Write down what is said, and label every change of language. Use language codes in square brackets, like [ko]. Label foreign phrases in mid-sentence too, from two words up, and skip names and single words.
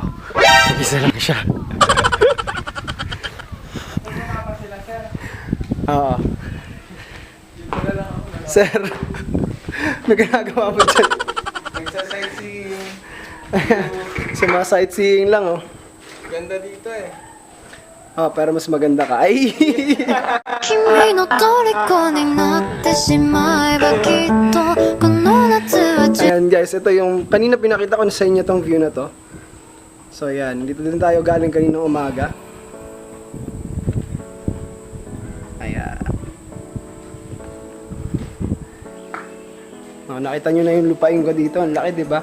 [tl] Isa lang siya. Oo. Sir, may ginagawa mo dyan. Nagsa-sightseeing. Sa mga sightseeing lang, oh. Ganda dito eh. Oh, pero mas maganda ka. Ay! [ja] 君の虜になってしまえばきっとこの夏は充 [tl] Ayan guys, ito yung kanina pinakita ko na sa inyo tong view na to. So ayan, dito din tayo galing kaninang umaga. Ayan. Oh, nakita nyo na yung lupain ko dito, ang laki 'di ba?